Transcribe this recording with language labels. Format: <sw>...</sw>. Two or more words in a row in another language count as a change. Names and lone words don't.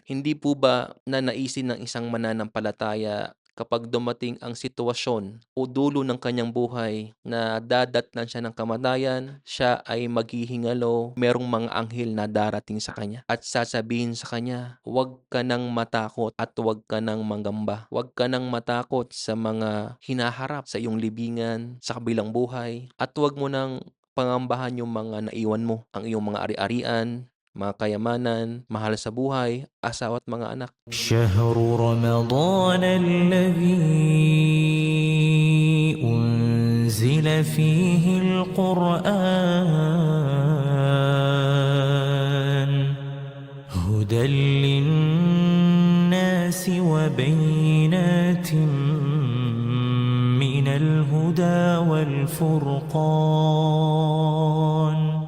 <tl>Hindi po ba nanaisin ng isang mananampalataya kapag dumating ang sitwasyon o dulo ng kanyang buhay na dadatnan siya ng kamatayan, siya ay maghihingalo, merong mga anghel na darating sa kanya at sasabihin sa kanya, "Huwag ka nang matakot at huwag ka nang manggamba. Huwag ka nang matakot sa mga hinaharap sa iyong libingan, sa kabilang buhay, at huwag mo nang pangambahan yung mga naiwan mo, ang iyong mga ari-arian, mga kayamanan, mahal sa buhay, asawa at mga anak."</tl> <ar>شهر رمضان الذي أنزل فيه القرآن هدى للناس وبينات من الهدى والفرقان</ar>